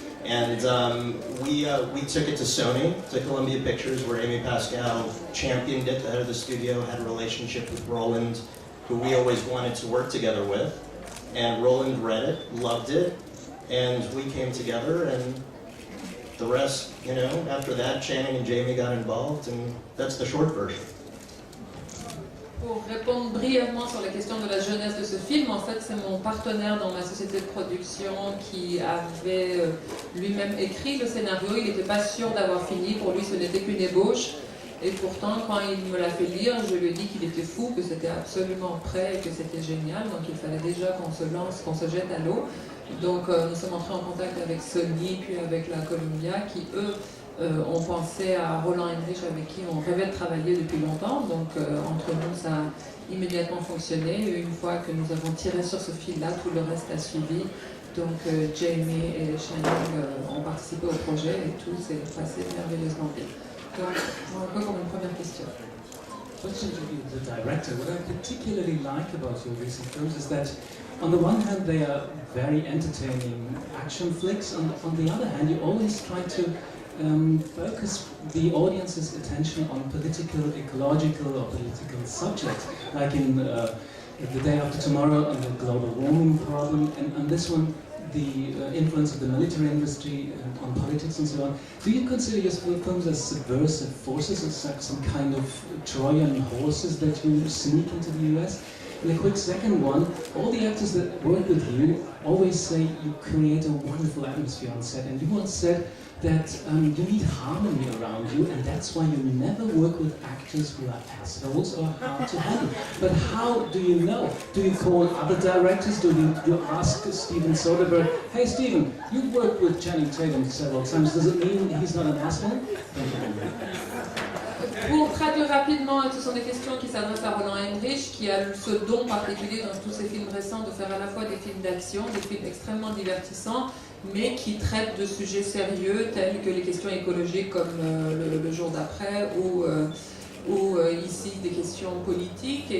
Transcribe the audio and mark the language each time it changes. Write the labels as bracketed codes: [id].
[en] And we took it to Sony, to Columbia Pictures, where Amy Pascal championed it, the head of the studio, had a relationship with Roland, who we always wanted to work together with. And Roland read it, loved it, and we came together, and the rest, after that, Channing and Jamie got involved, and that's the short version. [fr] Pour répondre brièvement sur la question de la jeunesse de ce film, en fait, c'est mon partenaire dans ma société de production qui avait lui-même écrit le scénario. Il n'était pas sûr d'avoir fini, pour lui ce n'était qu'une ébauche. Et pourtant, quand il me l'a fait lire, je lui ai dit qu'il était fou, que c'était absolument prêt et que c'était génial. Donc il fallait déjà qu'on se lance, qu'on se jette à l'eau. Donc nous sommes entrés en contact avec Sony, puis avec la Columbia, qui eux ont pensé à Roland Heinrich, avec qui on rêvait de travailler depuis longtemps. Donc entre nous, ça a immédiatement fonctionné. Et une fois que nous avons tiré sur ce fil-là, tout le reste a suivi. Donc Jamie et Channing ont participé au projet et tout s'est passé merveilleusement bien. Donc, un peu comme une première question. [en] Question to the director. What I particularly like about your recent films is that, on the one hand, they are very entertaining action flicks. On the other hand, you always try to focus the audience's attention on political, ecological, or political subjects, like in The Day After Tomorrow on the global warming problem, and on this one, the influence of the military industry on politics and so on. Do you consider your films as subversive forces, as like some kind of Trojan horses that you sneak into the US? And a quick second one, all the actors that work with you always say you create a wonderful atmosphere on set, and you once said that you need harmony around you, and that's why you never work with actors who are assholes or hard to handle. But how do you know? Do you call other directors? Do you ask Steven Soderbergh, hey Steven, you've worked with Channing Tatum several times, does it mean he's not an asshole? [fr] Pour traduire rapidement, ce sont des questions qui s'adressent à Roland Heinrich, qui a ce don particulier dans tous ses films récents de faire à la fois des films d'action, des films extrêmement divertissants, mais qui traitent de sujets sérieux tels que les questions écologiques comme le jour d'après ou ici des questions politiques.